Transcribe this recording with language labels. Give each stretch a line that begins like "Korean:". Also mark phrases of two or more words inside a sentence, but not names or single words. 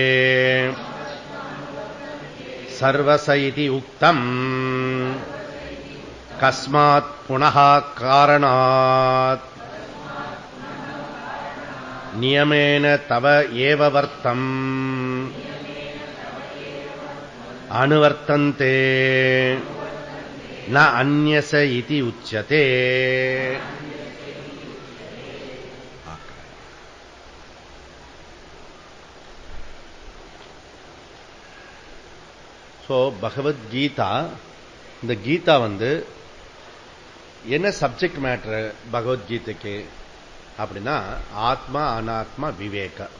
Sanskrit: सर्वस इति उक्तम् कस्मात् पुनः कारणात् नियमेन तव एव वर्तम् अनुवर्तन्ते न अन्यस इति उच्यते.
Tamil: சோ பகவத்கீதா, இந்த கீதா என்ன
English: subject matter
Tamil: பகவத்கீதைக்கு அப்படின்னா ஆத்மா அனாத்மா விவேக.